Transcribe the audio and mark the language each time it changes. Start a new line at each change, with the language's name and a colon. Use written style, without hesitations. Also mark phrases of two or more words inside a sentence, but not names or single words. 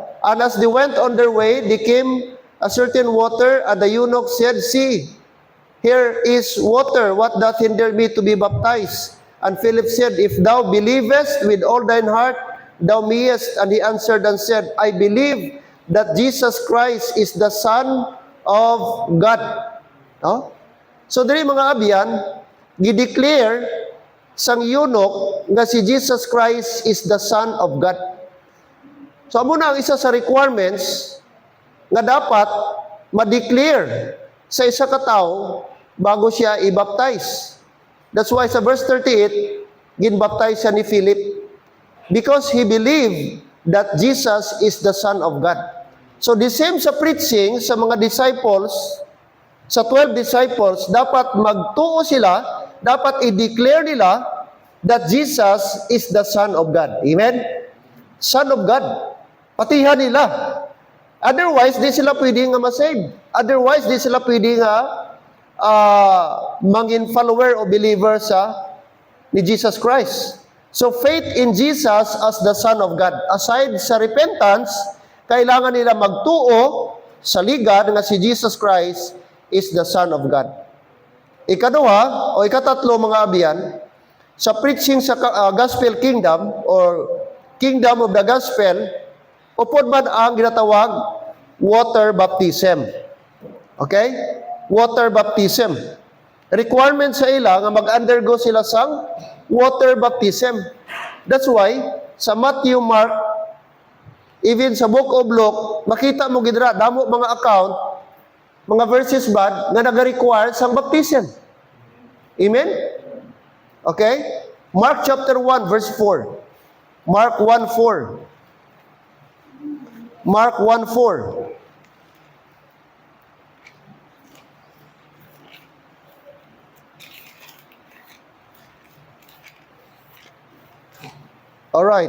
English: And as they went on their way, they came a certain water, and the eunuch said, See, here is water, what doth hinder me to be baptized? And Philip said, If thou believest with all thine heart, thou mayest. And he answered and said, I believe that Jesus Christ is the Son of God.
Hiligaynon: No? So diri mga abyan, gi-declare sang eunuch nga si
English: Jesus Christ is the Son of God.
Hiligaynon: So amo na ang isa sa requirements nga dapat ma-declare sa isa ka tawo bago siya i-baptize.
English: That's why sa verse 38,
Hiligaynon: ginbaptize siya ni
English: Philip because he believed that Jesus is the Son of God. So the same sa preaching
Hiligaynon: sa mga
English: disciples, sa 12 disciples,
Hiligaynon: dapat magtuo sila, dapat i-declare nila
English: that Jesus is the Son of God. Amen? Son of God.
Hiligaynon: Patihan nila. Otherwise, di sila pwede nga masave. Otherwise, di sila pwede nga mangin follower o believer sa ni Jesus Christ.
English: So, faith in Jesus as the Son of God.
Hiligaynon: Aside sa repentance, kailangan nila magtuo sa ligad nga si
English: Jesus Christ is the Son of God.
Hiligaynon: Ikaduha, o ikatatlo mga abyan, sa preaching sa
English: gospel kingdom or kingdom of the gospel,
Hiligaynon: upod man ang ginatawag
English: water baptism. Okay? Water baptism. Requirement
Hiligaynon: sa ila nga mag-undergo sila sang
English: water baptism. That's why, sa Matthew, Mark, even sa Book of Luke,
Hiligaynon: makita mo gidra, damo mga account, mga verses bad, nga nag-require sang baptism.
English: Amen? Okay? Mark chapter 1, verse 4. Mark 1:4. Mark 1:4. All right.